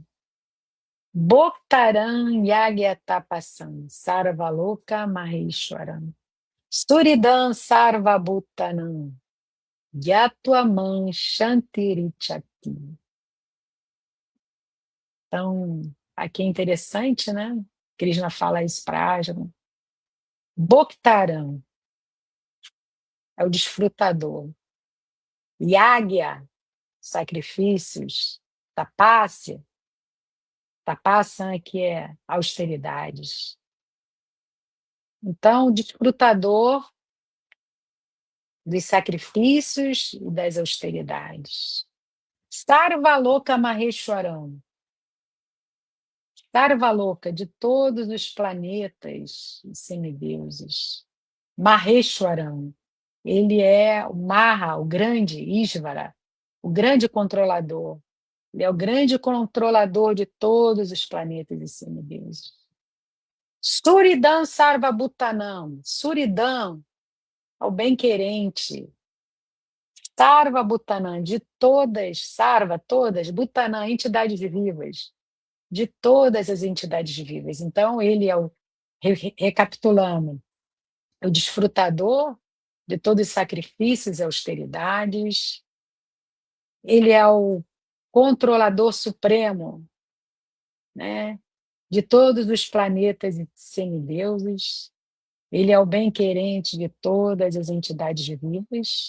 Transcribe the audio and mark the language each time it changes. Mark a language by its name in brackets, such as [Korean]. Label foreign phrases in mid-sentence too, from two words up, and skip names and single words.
[Sanskrit] भोक्तारम् यज्ञतपसाम् सर्वलोक महेश्वरम् सुहृदम् सर्वभूतानाम् ज्ञात्वामाम् शान्तिमृच्छति. [Portuguese] Então, aqui é interessante, né? Krishna fala isso para Arjuna. Bhoktaram é o desfrutador. Yagya, sacrifícios. Tapasya, tapasya que é austeridades. Então, o desfrutador dos sacrifícios e das austeridades. [Sanskrit] सर्वलोक महेश्वरम्. [Portuguese] Sarvaloka, de todos os planetas e semideuses. Maheshwaram. Ele é o Maha, o grande Ishvara, o grande controlador. Ele é o grande controlador de todos os planetas e semideuses. [Sanskrit] सुहृदम् सर्वभूतानाम्. [Portuguese] Suridam, ao bem-querente. [Sanskrit] सर्व भूतानाम्, [Portuguese] de todas, Sarva, todas, Bhutanã, entidades vivas, de todas as entidades vivas. Então, ele é o, recapitulando, é o desfrutador de todos os sacrifícios e austeridades, ele é o controlador supremo, né, de todos os planetas e semideuses, ele é o bem-querente de todas as entidades vivas.